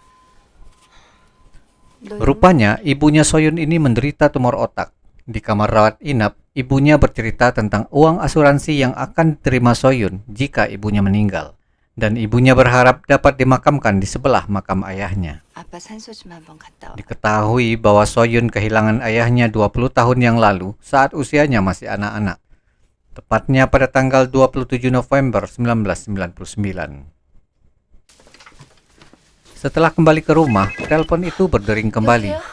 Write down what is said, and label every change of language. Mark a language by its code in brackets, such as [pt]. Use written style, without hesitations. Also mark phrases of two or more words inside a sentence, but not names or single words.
[id] Rupanya ibunya Soyun ini menderita tumor otak. Di kamar rawat inap, ibunya bercerita tentang uang asuransi yang akan diterima Soyun jika ibunya meninggal. Dan ibunya berharap dapat dimakamkan di sebelah makam ayahnya. [ko] 아빠 산소 좀 한번 갔다 와. [id] Diketahui bahwa Soyun kehilangan ayahnya 20 tahun yang lalu saat usianya masih anak-anak. Tepatnya pada tanggal 27 November 1999. Setelah kembali ke rumah, telepon itu berdering kembali.